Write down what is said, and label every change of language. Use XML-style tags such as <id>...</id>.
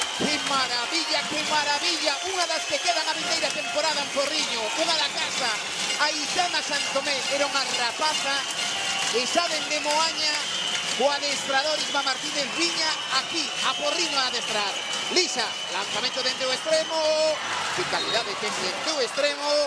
<es>¡Qué maravilla, qué maravilla!</es> <gl>Unha das que quedan a vindeira temporada en Porriño, unha da casa. Aitana Santomé era unha rapaza e saben de Moaña o adestrador Isma Martínez viña aquí a Porriño a adestrar. Lisa, lanzamento dentro do extremo. Que calidade ten dentro do extremo.</gl>